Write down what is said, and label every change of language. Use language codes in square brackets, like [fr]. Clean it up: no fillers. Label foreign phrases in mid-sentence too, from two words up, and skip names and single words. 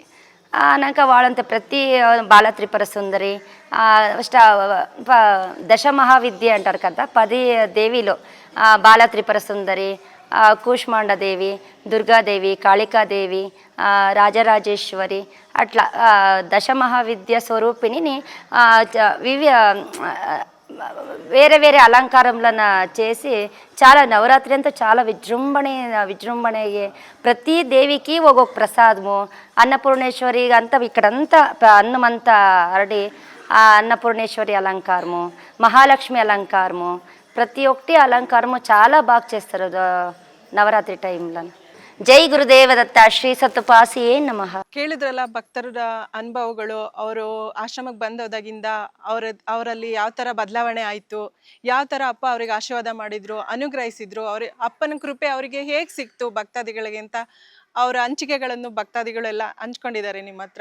[te] అన్నాక వాళ్ళంతా ప్రతి బాల త్రిపుర సుందరి దశమహావిద్య అంటారు కదా, 10 దేవిలో బాల త్రిపుర సుందరి, కూష్మాండదేవి, దుర్గాదేవి, కాళికాదేవి, రాజరాజేశ్వరి అట్లా దశమహావిద్య స్వరూపిణిని వేరే అలంకారంలను చేసి చాలా నవరాత్రి అంతా చాలా విజృంభణ ప్రతి దేవికి ఒక్కొక్క ప్రసాదము. అన్నపూర్ణేశ్వరి అంతా ఇక్కడంతా అన్నమంతా అరడి అన్నపూర్ణేశ్వరి అలంకారము, మహాలక్ష్మి అలంకారము, ప్రతి ఒక్కటి అలంకారము చాలా బాగా చేస్తారు నవరాత్రి టైంలో. [kn] ಜೈ ಗುರುದೇವ ದತ್ತ ಶ್ರೀ ಸತ್ತುಪಾಸಿಯೇ ನಮಃ. ಕೇಳಿದ್ರಲ್ಲ ಭಕ್ತರ ಅನುಭವಗಳು, ಅವರು ಆಶ್ರಮಕ್ಕೆ ಬಂದೋದಾಗಿಂದ ಅವರಲ್ಲಿ ಯಾವ ಥರ ಬದಲಾವಣೆ ಆಯಿತು, ಯಾವ ಥರ ಅಪ್ಪ ಅವ್ರಿಗೆ ಆಶೀರ್ವಾದ ಮಾಡಿದ್ರು, ಅನುಗ್ರಹಿಸಿದ್ರು, ಅಪ್ಪನ ಕೃಪೆ ಅವರಿಗೆ ಹೇಗೆ ಸಿಕ್ತು ಭಕ್ತಾದಿಗಳಿಗೆ ಅಂತ ಅವರ ಹಂಚಿಕೆಗಳನ್ನು ಭಕ್ತಾದಿಗಳೆಲ್ಲ ಹಂಚ್ಕೊಂಡಿದ್ದಾರೆ ನಿಮ್ಮ ಹತ್ರ.